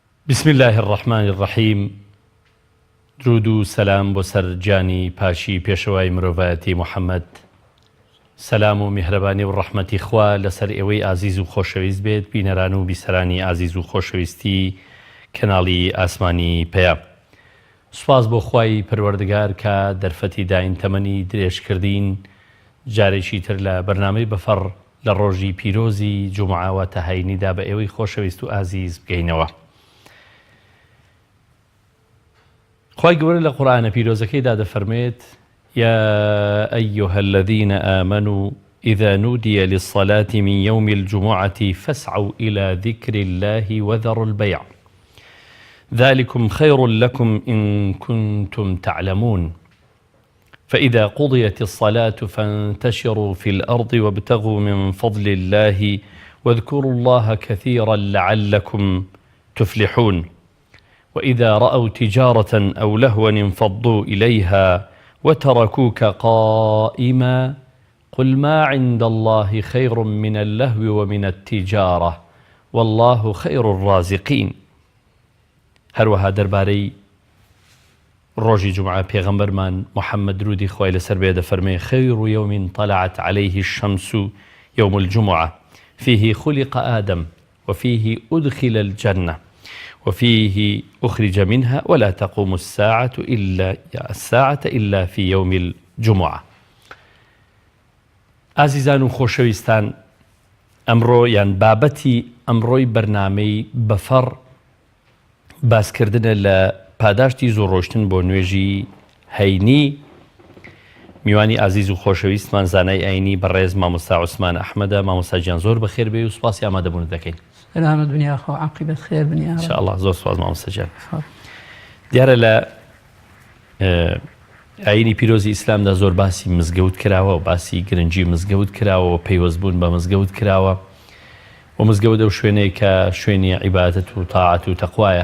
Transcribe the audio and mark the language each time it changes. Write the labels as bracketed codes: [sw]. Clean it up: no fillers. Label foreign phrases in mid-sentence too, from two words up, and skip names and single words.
[ar] بسم الله الرحمن الرحیم. [ckb] درود و سلام بۆ سەر گیانی پاشی پێشەوای مرۆڤایەتی محەممەد. سەلام و میهرەبانی و ڕەحمەتی خوا لەسەر ئێوەی ئازیز و خۆشەویست بێت، بینەران و بیسەرانی ئازیز و خۆشەویستی کەناڵی ئاسمانی پەیام. سوپاس بۆ خوای پەروەردگار کە دەرفەتی داین تەمەنی درێژکردین جارێکی تر لە بەرنامەی بەفەڕ لە ڕۆژی پیرۆزی جومعە تەهینیدا بە ئێوەی خۆشەویست و ئازیز بگەینەوە. خوای گەورە لە قورئانە پیرۆزەکەیدا دەفەرمێت: [ar] يا أيها الذين آمنوا إذا نودي للصلاة من يوم الجمعة فاسعوا إلى ذكر الله وذروا البيع ذلكم خير لكم إن كنتم تعلمون فإذا قضيت الصلاة فانتشروا في الأرض وابتغوا من فضل الله واذكروا الله كثيرا لعلكم تفلحون وإذا رأوا تجارة أو لهوا انفضوا إليها وتركوك قائما قل ما عند الله خير من اللهو ومن التجارة والله خير الرازقين. [ckb] هەروەها دەربارەی ڕۆژی جومعە پێغەمبەرمان محەممەد درودی خوای لەسەر بێ دەفەرمێ: [ar] خير يوم طلعت عليه الشمس يوم الجمعة فيه خلق آدم وفيه أدخل الجنة وفيه أخرج منها ولا تقوم الساعة إلا في يوم الجمعة. [ckb] ئازیزان و خۆشەویستان، ئەمڕۆ یان بابەتی ئەمڕۆی بەرنامەی بەفەڕ باسکردنە لە پاداشتی زۆڕۆشتن بۆ نوێژی هەینی. میوانی ئازیز و خۆشەویستمان زانای ئاینی بەڕێز مامۆستا عوسمان ئەحمەدە. مامۆستا گیان زۆر بەخێر بێ و سوپاسی ئامادەبوونت دەکەین. سلامت دنیا خۆ عاقبەت خێر بنی [ar] ان شاء الله. [ckb] زۆر سوپاس مامۆستا گیان. دیارە لە ئاینی پیرۆزی ئیسلامدا زۆر باسی مزگەوت کراوە و باسی گرنگی مزگەوت کراوە و پەیوەستبوون بە مزگەوت کراوە و مزگەوت ئەو شوێنەیە کە شوێنی عیبادەت و تاعەت و تەقوایە.